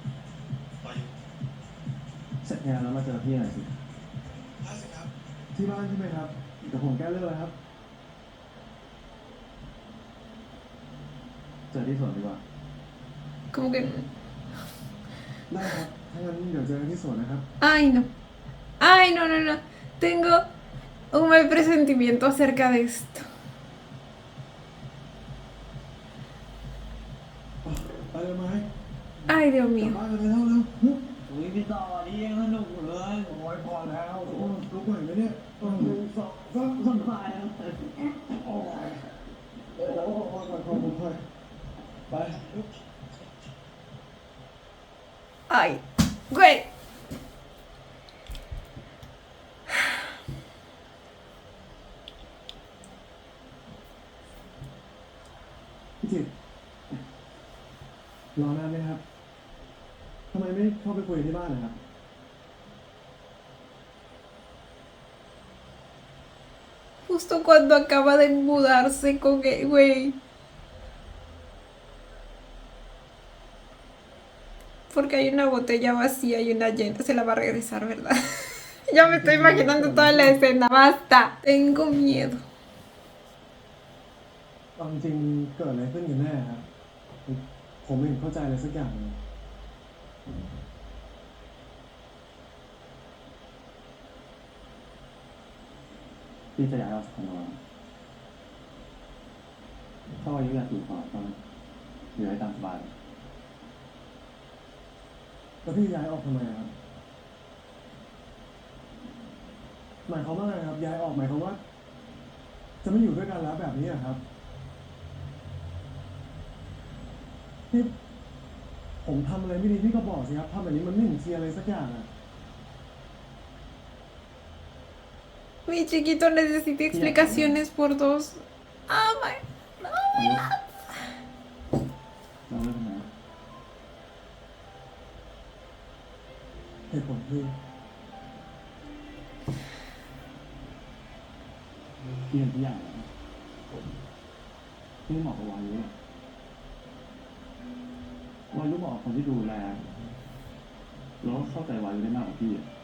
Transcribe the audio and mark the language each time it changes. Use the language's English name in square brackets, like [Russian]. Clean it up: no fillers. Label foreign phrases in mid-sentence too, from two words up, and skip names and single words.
[Thai] เสร็จงานแล้วมาเจอพี่หน่อยสิ ที่บ้านใช่ไหมครับเดี๋ยวผมแก้เรื่องเลยครับ เจอที่สวนดีกว่า [Spanish] Como que... [Thai] ได้ครับถ้างั้นเดี๋ยวเจอกันที่สวนนะครับ [Spanish] Ay, no. Ay, no, no, no. Tengo un mal presentimiento acerca de esto. [Thai] ไปเลยไหม [Spanish] Ay, Dios [Thai] กลับ [Spanish] mío. [Thai] บ้านกันไปแล้วเร็ว อุ้ยพี่ต่อนี่ยังสนุกอยู่เลย โอ้ยพอแล้วลุกไหวไหมเนี่ย สบายแล้ว โอ้ยค่อยไป [Spanish] Ay, güey. [Thai] พี่จิตรรอนานไหมครับทำไมไม่เข้าไปคุยที่บ้านนะครับ [Spanish] Justo cuando acaba de mudarse con el güey. Porque hay una botella vacía y una llena. Se la va a regresar, ¿verdad? Ya me estoy imaginando toda la escena. Basta. Tengo miedo. [Thai] เอาจริงๆเกิดอะไรขึ้นกันแน่ครับผมไม่เห็นเข้าใจอะไรสักอย่างเลย พี่จะย้ายออกจากคอนโดแล้วถ้าวายุอยากอยู่ต่อก็อยู่ให้ตามสบาย แล้วพี่ย้ายออกทำไมครับหมายความว่าไงครับย้ายออกหมายความว่า จะไม่อยู่ด้วยกันแล้วแบบนี้เหรอครับนี่ผมทำอะไรไม่ดีพี่ก็บอกสิครับทำแบบนี้มันไม่เห็นเคลียร์อะไรสักอย่างอะ [Spanish] Mi chiquito necesita explicaciones por dos. [English] Oh my. [Thai] อายุเราเลิกทำไม เหตุผลคือ พี่เห็นทุกอย่างแล้วพี่เหมาะกับวายุอะวายุเหมาะกับคนที่ดูแลแล้วก็เข้าใจวายุได้มากกว่าพี่อะ